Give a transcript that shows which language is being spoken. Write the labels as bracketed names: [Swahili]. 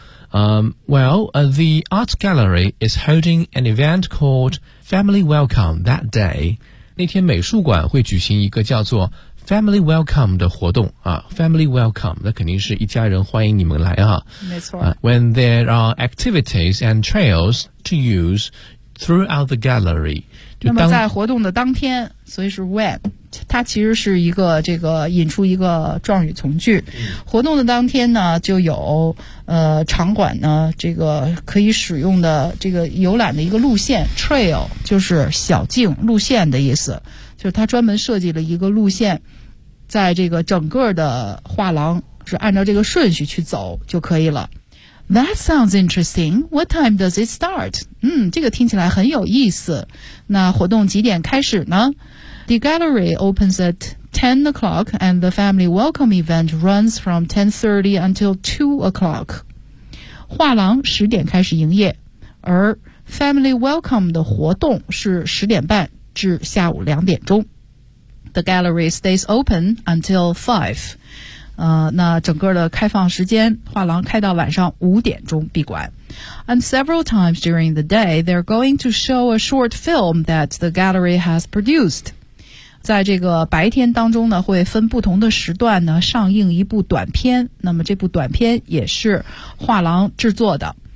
[English] The Arts Gallery is holding an event called Family Welcome that day. [Chinese] 那天美术馆会举行一个叫做 Family Welcome 的活动啊。 Family Welcome, 那肯定是一家人欢迎你们来啊。没错。 [English] When there are activities and trails to use throughout the gallery. [Chinese] 那么在活动的当天，所以是 when。它其实是一个这个引出一个状语从句，活动的当天呢就有场馆呢这个可以使用的这个游览的一个路线 trail 就是小径路线的意思，就是它专门设计了一个路线，在这个整个的画廊是按照这个顺序去走就可以了。 [English] That sounds interesting. What time does it start? [Chinese] 嗯，这个听起来很有意思，那活动几点开始呢？ [English] The gallery opens at 10 o'clock and the family welcome event runs from 10:30 until 2 o'clock. [Chinese] 画廊十点开始营业，而 family welcome 的活动是十点半至下午两点钟。 [English] The gallery stays open until 5. [Chinese] 那整个的开放时间，画廊开到晚上五点钟闭馆。 [English] And several times during the day, they're going to show a short film that the gallery has produced. [Chinese] 在这个白天当中呢，会分不同的时段呢上映一部短片，那么这部短片也是画廊制作的。